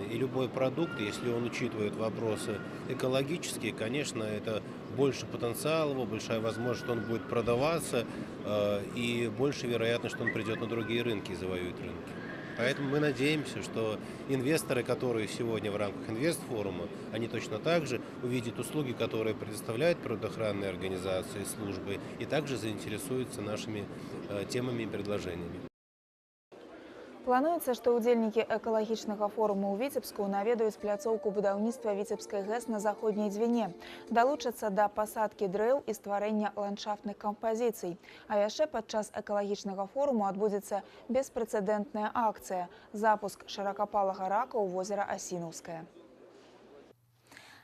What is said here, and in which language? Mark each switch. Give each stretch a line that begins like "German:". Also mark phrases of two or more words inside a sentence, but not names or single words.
Russian: И любой продукт, если он учитывает вопросы экологические, конечно, это больше потенциала, большая возможность, что он будет продаваться, и больше вероятность, что он придет на другие рынки и завоюет рынки. Поэтому мы надеемся, что инвесторы, которые сегодня в рамках инвестфорума, они точно так же увидят услуги, которые предоставляют природоохранные организации, службы, и также заинтересуются нашими темами и предложениями.
Belarusian: Плануецца, што ўдзельнікі экалагічнага форуму ў Віцебску наведаюць пляцоўку будаўніцтва Віцебскай ГЭС на заходняй Двіне, далучацца да пасадкі дрэў і стварэння ландшафтных кампазіцый. А яшчэ падчас экалагічнага форуму адбудзецца беспрэцэдэнтная акцыя – запуск шыракапалага рака ў возера Асінаўскае.